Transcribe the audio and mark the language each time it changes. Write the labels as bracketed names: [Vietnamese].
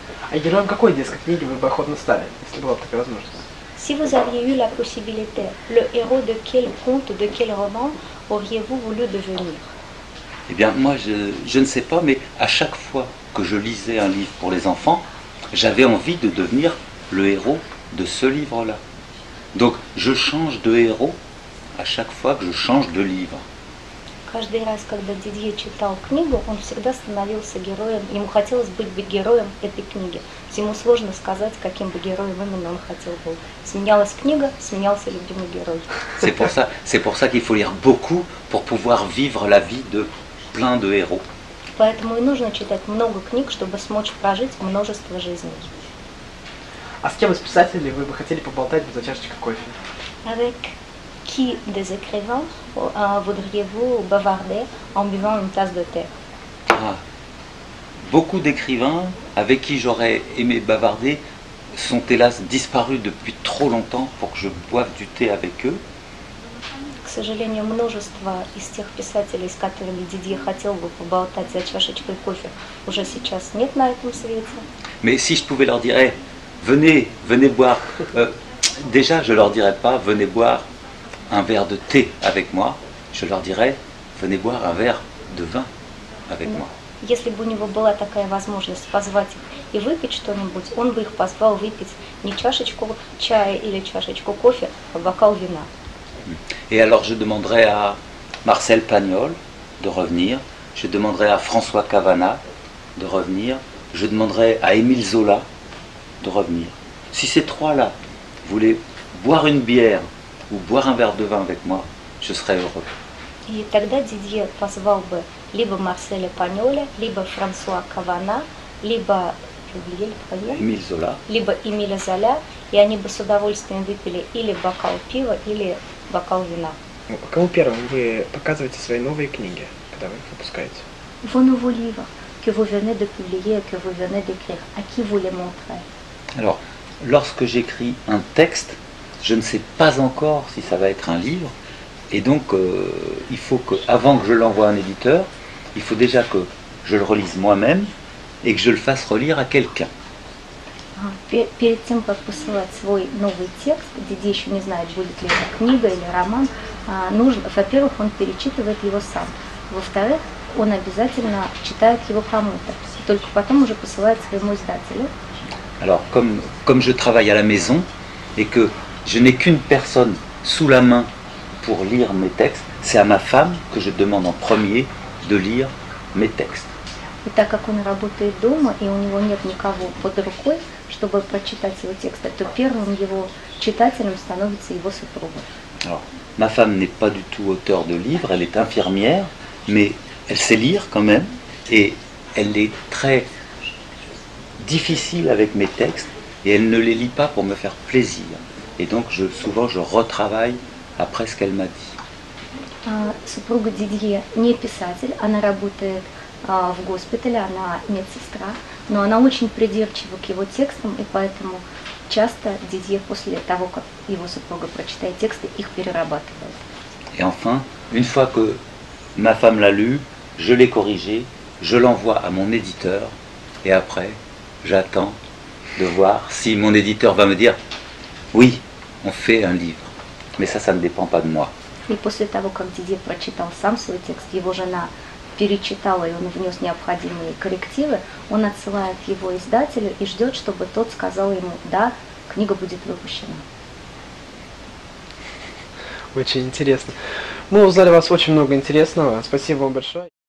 [Russian] А героем какой детской книги вы бы охотно стали, если была бы такая возможность? [French] Si vous aviez eu la possibilité, le héros de quel conte, de quel roman auriez-vous voulu devenir? Eh bien, moi, je ne sais pas, mais à chaque fois que je lisais un livre pour les enfants, j'avais envie de devenir le héros de ce livre-là. Donc, je change de héros à chaque fois que je change de livre. [Russian] Каждый раз, когда Дидье читал книгу, он всегда становился героем, ему хотелось быть героем этой книги. Ему сложно сказать, каким бы героем именно он хотел быть. Сменялась книга, сменялся любимый герой. [French] C'est pour ça qu'il faut lire beaucoup pour pouvoir vivre la vie de plein de héros. [Russian] Поэтому и нужно читать много книг, чтобы смочь прожить множество жизней. А с кем из писателей вы бы хотели поболтать за чашечкой кофе? [French] Avec qui des écrivains voudriez-vous bavarder en buvant une tasse de thé? Beaucoup d'écrivains avec qui j'aurais aimé bavarder sont hélas disparus depuis trop longtemps pour que je boive du thé avec eux. [Russian] К сожалению, множество из тех писателей, с которыми Дидье хотел бы поболтать за чашечкой кофе, уже сейчас нет на этом свете. [French] Mais si je pouvais leur dire, hey, venez boire, déjà je leur dirais pas, venez boire un verre de thé avec moi, je leur dirais, venez boire un verre de vin avec moi. [Russian] Если бы у него была такая возможность позвать их и выпить что-нибудь, он бы их позвал выпить не чашечку чая или чашечку кофе, а бокал вина. [French] Et alors je demanderais à Marcel Pagnol de revenir, je demanderais à François Cavana de revenir, je demanderais à Émile Zola de revenir. Si ces trois-là voulaient boire une bière ou boire un verre de vin avec moi, je serais heureux. [Russian] И тогда Дидье позвал бы либо Марселя Паньоля, либо Франсуа Кавана, либо [French] Émile Zola. [Russian] либо Эмиля Золя, и они бы с удовольствием выпили или бокал пива, или бокал вина. Кому первым вы показываете свои новые книги, когда вы их выпускаете? [French] Vos nouveaux livres que vous venez de publier, que vous venez d'écrire, à qui vous les montrez? Alors, lorsque j'écris un texte, je ne sais pas encore si ça va être un livre, et donc il faut que, avant que je l'envoie à un éditeur, il faut déjà que je le relise moi-même et que je le fasse relire à quelqu'un. [Russian] Перед тем, как посылать свой новый текст, Дидье еще не знает, будет ли это книга или роман, нужно, во-первых, он перечитывает его сам. Во-вторых, он обязательно читает его кому-то. Только потом уже посылает своему издателю. [French] Alors, comme je travaille à la maison et que je n'ai qu'une personne sous la main pour lire mes textes, c'est à ma femme que je demande en premier de lire mes textes. [Russian] И так как он работает дома, и у него нет никого под рукой, чтобы прочитать его тексты, то первым его читателем становится его супруга. [French] Alors, ma femme n'est pas du tout auteure de livres, elle est infirmière, mais elle sait lire quand même, et elle est très difficile avec mes textes, et elle ne les lit pas pour me faire plaisir. Et donc, souvent, je retravaille après ce qu'elle m'a dit. [Russian] Супруга Дидье не писатель, она работает в госпитале, она медсестра, но она очень придирчива к его текстам, и поэтому часто Дидье после того, как его супруга прочитает тексты, их перерабатывает. [French] Et enfin, une fois que ma femme l'a lu, je l'ai corrigé, je l'envoie à mon éditeur, et après, j'attends de voir si mon éditeur va me dire « Oui, on fait un livre ». Mais ça ne dépend pas de moi. [Russian] И после того, как Дидье прочитал сам свой текст, его жена перечитала, и он внес необходимые коррективы, он отсылает его издателю и ждет, чтобы тот сказал ему: да, книга будет выпущена. Очень интересно. Мы узнали о вас очень много интересного. Спасибо вам большое.